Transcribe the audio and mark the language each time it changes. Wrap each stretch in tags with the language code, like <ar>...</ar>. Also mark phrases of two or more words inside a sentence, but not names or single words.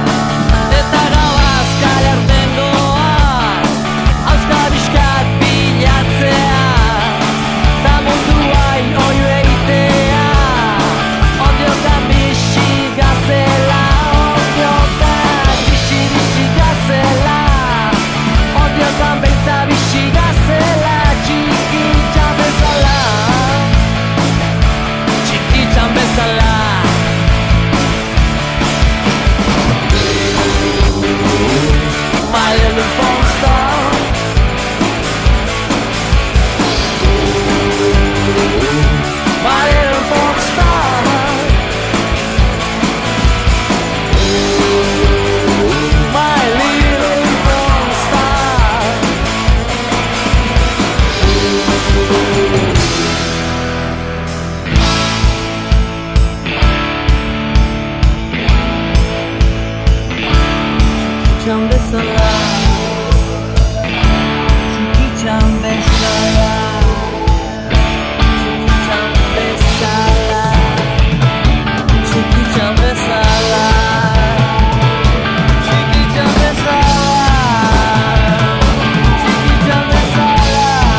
<eu>Eta gauaz kalerten goa, auskabiskat bilatzea, ta munduai oio eitea, ondiokan bixi gazela, ondiokan bixi gazela, ondiokan beitza bixi gazela, txikitxan bezala, txikitxan bezala.</eu> <en>My little porn star, my little porn star, my little porn star.</en> <eu>Txikitxan bezala, txikitxan bezala, txikitxan bezala, txikitxan bezala, txikitxan bezala,</eu>